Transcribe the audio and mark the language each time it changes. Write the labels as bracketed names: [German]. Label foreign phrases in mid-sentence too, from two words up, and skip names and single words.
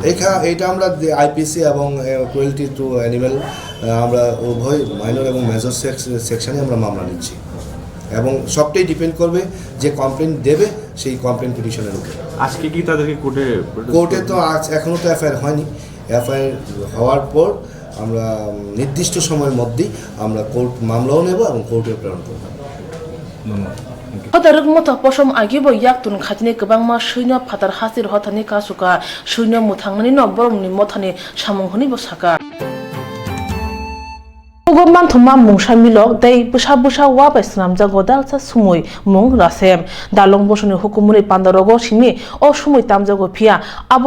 [Bangla] এটা আমরা আইপিসি এবং [English] cruelty to animal [Bangla] আমরা উভয় মাইনর এবং [English] major section [Bangla] আমরা মামলা নিচ্ছি, এবং সবটাই ডিপেন্ড করবে যে কমপ্লেন দেবে সেই [English] complaint petition [Bangla] উপর। আজকে কি তাদেরকে কোর্টে তো আজ এখনও তো এফআইআর হয়নি, এফআইআর হওয়ার পর আমরা নির্দিষ্ট সময়ের মধ্যেই আমরা কোর্ট মামলাও নেব এবং কোর্টে প্রেরণ করব। [Kok Borok] Hadarik mota posom agibo yaktun khatini kebangma shuino phatar hasir hotani kasuka shuino muthangni no boromni mothani samunghuni bosaka Pogman thoma mungsha milok dei busa wa baisnam jago dalsa sumui mung rasem dalong bosoni hukumuni pandarogo simi o sumui tamjago phia abo